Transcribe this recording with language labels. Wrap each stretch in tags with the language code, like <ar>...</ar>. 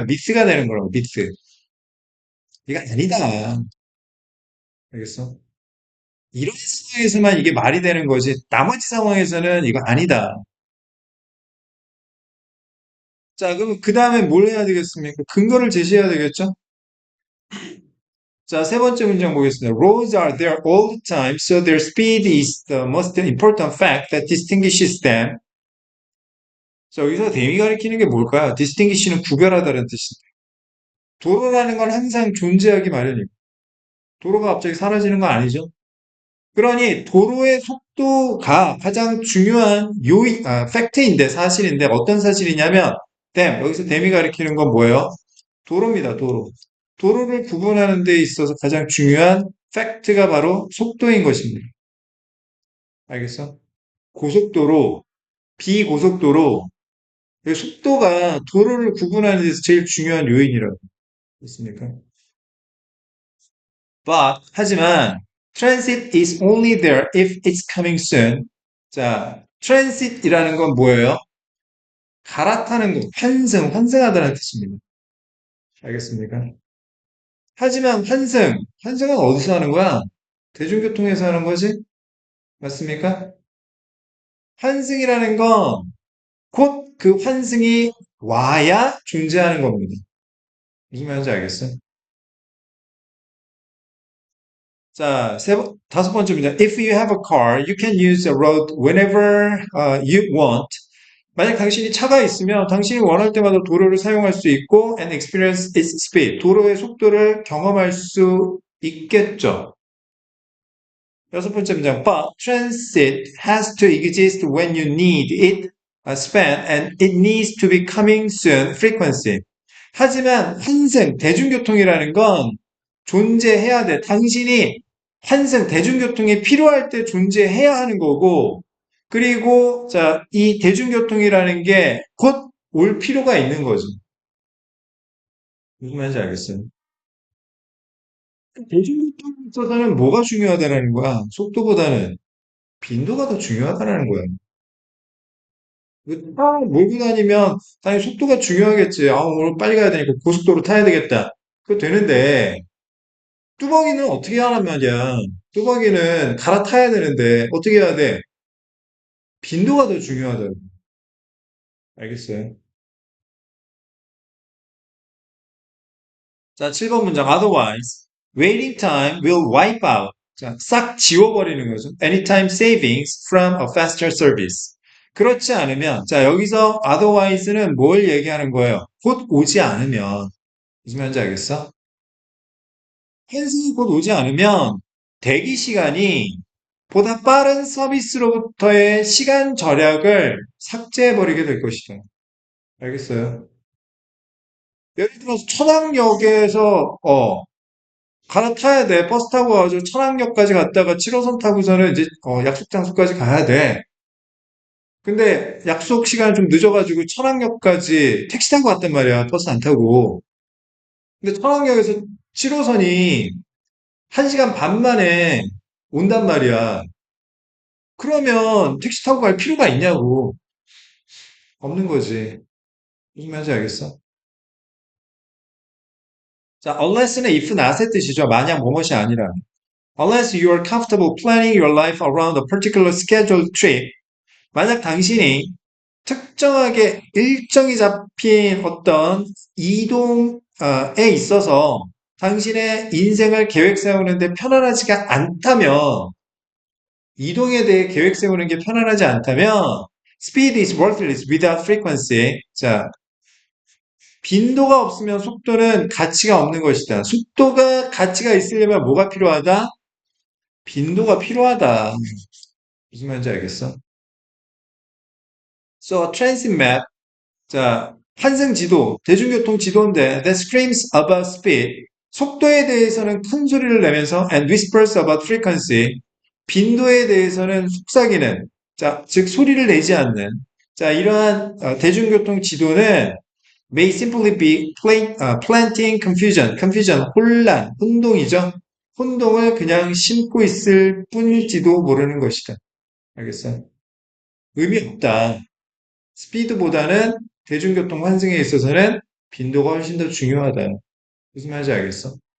<ko>myth가 되는 거라고, myth. 이거 아니다. 알겠어? 이런 상황에서만 이게 말이 되는 거지. 나머지 상황에서는 이거 아니다. 자, 그럼 그 다음에 뭘 해야 되겠습니까? 근거를 제시해야 되겠죠? 자, 세 번째 문장 보겠습니다.</ko> <en>Roads are there all the time, so their speed is the most important fact that distinguishes them.</en> <ko>자, 여기서 대미 가리키는 게 뭘까요? distinguish는 구별하다는 뜻입니다. 도로라는 건 항상 존재하기 마련이고, 도로가 갑자기 사라지는 건 아니죠? 그러니 도로의 속도가 가장 중요한 팩트인데, 사실인데, 어떤 사실이냐면, 여기서 댐이 가리키는 건 뭐예요? 도로입니다, 도로. 도로를 구분하는 데 있어서 가장 중요한 팩트가 바로 속도인 것입니다. 알겠어? 고속도로, 비고속도로, 그 속도가 도로를 구분하는 데서 제일 중요한 요인이라고 했습니까? 하지만,</ko> <en>transit is only there if it's coming soon.</en> <ko>자, transit이라는 건 뭐예요? 갈아타는 거, 환승하다는 뜻입니다. 알겠습니까? 하지만 환승은 어디서 하는 거야? 대중교통에서 하는 거지? 맞습니까? 환승이라는 건 곧 그 환승이 와야 존재하는 겁니다. 무슨 말인지 알겠어요? 자, 다섯 번째입니다.</ko> <en>If you have a car, you can use the road whenever you want.</en> <ko>만약 당신이 차가 있으면 당신이 원할 때마다 도로를 사용할 수 있고</ko> <en>and experience its speed.</en> <ko>도로의 속도를 경험할 수 있겠죠. 여섯 번째 문장.</ko> <en>But transit has to exist when you need it span and it needs to be coming soon frequency.</en> <ko>하지만 환승, 대중교통이라는 건 존재해야 돼. 당신이 환승, 대중교통이 필요할 때 존재해야 하는 거고, 그리고, 자, 이 대중교통이라는 게 곧 올 필요가 있는 거죠. 무슨 말인지 알겠어요? 대중교통에 있어서는 뭐가 중요하다는 거야? 속도보다는 빈도가 더 중요하다는 거야. 차 몰고 다니면 당연히 속도가 중요하겠지. 아, 오늘 빨리 가야 되니까 고속도로 타야 되겠다. 그거 되는데, 뚜벅이는 어떻게 하란 말이야. 뚜벅이는 갈아타야 되는데, 어떻게 해야 돼? 빈도가 더 중요하다고. 알겠어요? 자, 7번 문장.</ko> <en>Otherwise, waiting time will wipe out.</en> <ko>자, 싹 지워버리는 거죠.</ko> <en>Anytime savings from a faster service.</en> <ko>그렇지 않으면, 자, 여기서 otherwise는 뭘 얘기하는 거예요? 곧 오지 않으면. 무슨 말인지 알겠어? 펜슨이 곧 오지 않으면 대기 시간이 보다 빠른 서비스로부터의 시간 절약을 삭제해버리게 될 것이다. 알겠어요? 예를 들어서 천왕역에서 갈아타야 돼. 버스 타고 가지고 천왕역까지 갔다가 7호선 타고서는 이제 약속 장소까지 가야 돼. 근데 약속 시간 좀 늦어가지고 천왕역까지 택시 타고 갔단 말이야. 버스 안 타고. 근데 천왕역에서 7호선이 1시간 반 만에 온단 말이야. 그러면 택시 타고 갈 필요가 있냐고. 없는 거지. 무슨 말인지 알겠어? 자, unless는 if not의 뜻이죠. 만약 뭐뭇이 아니라.</ko> <en>Unless you are comfortable planning your life around a particular scheduled trip.</en> <ko>만약 당신이 특정하게 일정이 잡힌 어떤 이동에 있어서 당신의 인생을 계획 세우는데 편안하지가 않다면, 이동에 대해 계획 세우는 게 편안하지 않다면,</ko> <en>speed is worthless without frequency.</en> <ko>자, 빈도가 없으면 속도는 가치가 없는 것이다. 속도가 가치가 있으려면 뭐가 필요하다? 빈도가 필요하다. 무슨 말인지 알겠어?</ko> <en>So, transit map.</en> <ko>자, 환승 지도, 대중교통 지도인데</ko> <en>that screams about speed.</en> <ko>속도에 대해서는 큰 소리를 내면서</ko> <en>and whispers about frequency.</en> <ko>빈도에 대해서는 속삭이는, 자, 즉 소리를 내지 않는. 자, 이러한 대중교통 지도는</ko> <en>may simply be planting confusion.</en> <ko>confusion, 혼란, 혼동이죠. 혼동을 그냥 심고 있을 뿐일지도 모르는 것이다. 알겠어요? 의미 없다. 스피드보다는 대중교통 환승에 있어서는 빈도가 훨씬 더 중요하다. 무슨 말인지 알겠어?</ko>